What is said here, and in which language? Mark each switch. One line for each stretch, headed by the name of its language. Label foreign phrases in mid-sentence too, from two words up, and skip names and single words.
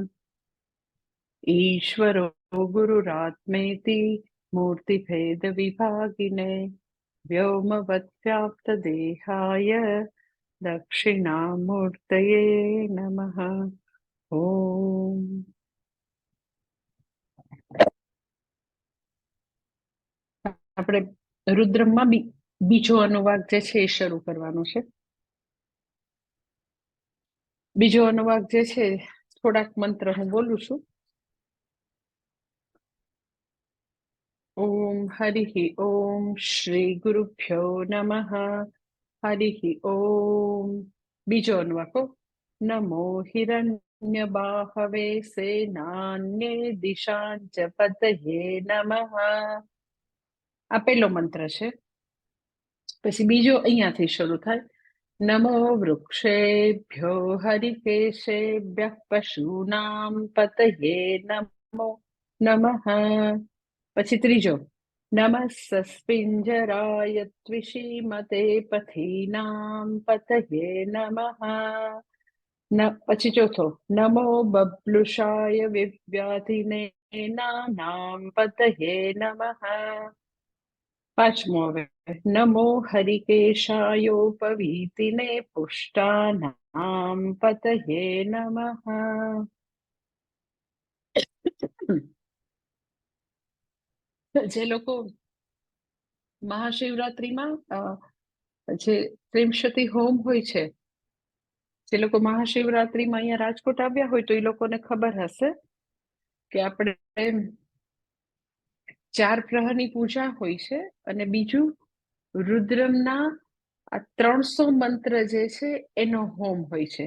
Sanskrit: ईश्वरो गुरुरात्मेति मूर्तिभेदविभागिने व्योमवद्व्याप्तदेहाय दक्षिणामूर्तये नमः।
Gujarati: ओम આપણે રુદ્રમમાં બીજો અનુવાદ જે છે એ શરૂ કરવાનો છે. બીજો અનુવાદ જે છે થોડાક મંત્ર હું બોલું છું.
Sanskrit: ओम हरिः ओम श्री गुरुभ्यो नमः। हरिः ओम बीजो अनुवाको नमो हिरण्यबाहवे सेनान्ये दिशांच पतये नमः।
Gujarati: આ પહેલો મંત્ર છે. પછી બીજો અહીંયાથી શરૂ થાય.
Sanskrit: नमो वृक्षेभ्यो हरिकेशेभ्यः पशूनां पतये नमो नमः.
Gujarati: પછી ત્રીજો
Sanskrit: नमः सस्पिञ्जराय त्विषीमते पथीनां पतये नमः.
Gujarati: પછી ચોથો
Sanskrit: नमो बब्लुषाय विव्याधिने नानां पतये नमः.
Gujarati: પાંચમો હવે
Sanskrit: नमो हरिकेशायोपवीतिने पुष्टानां पतये नमः.
Gujarati: જે લોકો મહાશિવરાત્રીમાં જે ત્રિમશતી હોમ હોય છે, જે લોકો મહાશિવરાત્રીમાં અહીંયા રાજકોટ આવ્યા હોય તો એ લોકોને ખબર હશે કે આપણે 4 પ્રહરની પૂજા હોય છે અને બીજું રુદ્રમના આ 300 મંત્ર જે છે એનો હોમ હોય છે.